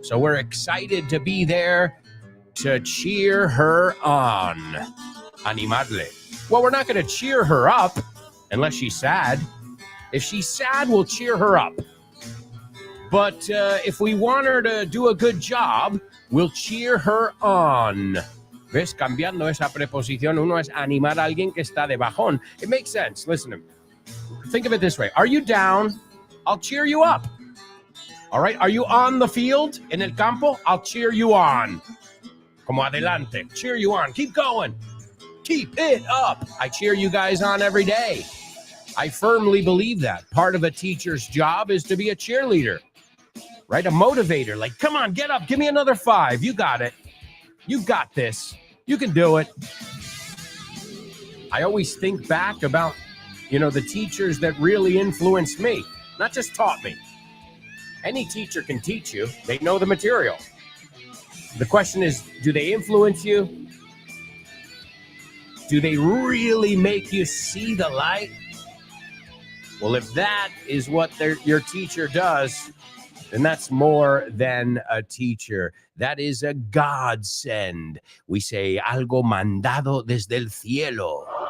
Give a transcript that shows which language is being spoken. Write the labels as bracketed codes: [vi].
[en] So we're excited to be there to cheer her on. Animarle. Well, we're not going to cheer her up unless she's sad. If she's sad, we'll cheer her up. But if we want her to do a good job, we'll cheer her on. [es] ¿Ves? Cambiando esa preposición, uno es animar a alguien que está de bajón. [en] It makes sense. Listen to me. Think of it this way. Are you down? I'll cheer you up. All right? Are you on the field, [es] en el campo? [en] I'll cheer you on. [es] Como adelante. [en] Cheer you on. Keep going. Keep it up. I cheer you guys on every day. I firmly believe that. Part of a teacher's job is to be a cheerleader, right? A motivator. Like, come on, get up. Give me another 5. You got it. You got this. You can do it. I always think back about, the teachers that really influenced me, not just taught me. Any teacher can teach you. They know the material. The question is, do they influence you? Do they really make you see the light? Well, if that is what your teacher does, then that's more than a teacher. That is a godsend. We say, [es] algo mandado desde el cielo.